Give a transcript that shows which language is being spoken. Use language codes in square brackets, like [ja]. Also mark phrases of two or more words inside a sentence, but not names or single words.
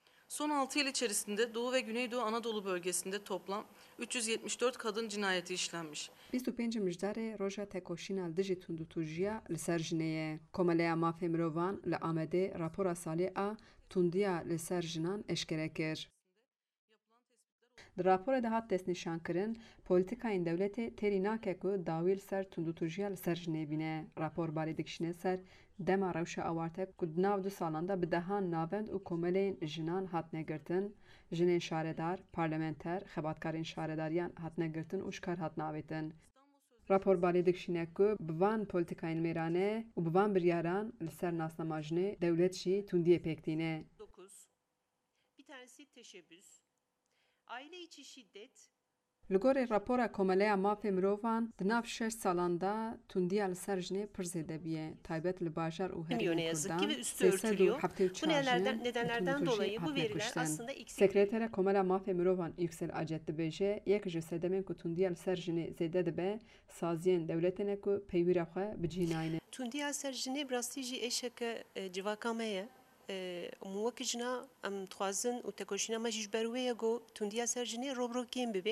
[tr] Son 6 yıl içerisinde Doğu ve Güneydoğu Anadolu bölgesinde toplam 374 kadın cinayeti işlenmiş. [ku] 25 mijdarê roja tekoşîna li dijî tundûtujiya li ser jinê ye. Komeleya Mafê Mirovan li Amedê rapora salê a tundiya li ser jinan eşkere kir. Di raporê de hat destnîşankirin, polîtikayên dewletê têrî nake ku dawî li ser tundûtujiya li ser jinê bîne. Rapor barê dikişîne ser dema rewşa awarte ku di nav du salan de bi dehan navend û komeleyên jinan hatine girtin, jinên şaredar, parlamenter, xebatkarên şaredariyan hatine girtin û şikar hatine avêtin. Rapor barê dikişîne ku bi van polîtikayên mêrane û bi van biryaran li ser nasnama jinê dewlet jî tundiyê pêk tîne. [tr] 9. Bir tanesi teşebbüs, aile içi şiddet, [ku] Li gorî rapora Komeleya Mafê Mirovan di nav 6 salan de tundiya li ser jinê pir zêde bûye. Taybet li bajar û [tr] ne [ku] Herêmê [tr] yazık ki [ku] Kurdan [tr] ve üstü örtülüyor. Bu [ku] 374 jin [tr] nedenlerden [ku] bi [tr] dolayı bu [ku] hatine [tr] veriler [ku] kuştin. [tr] aslında eksik. [ku] Sekretera Komela Mafê Mirovan Yüksel Acet dibêje yek ji sedemên ku tundiya li ser jinê zêde dibe saziyên dewletê ne ku peywîra xwe bicînayîne. Tundiya ser jinê rastî jî eşeke civaka me ye. Wekî jina em dixwazin û tekoşîna me jî ji ber wê ye got tundiya ser jinê robrokên bibe.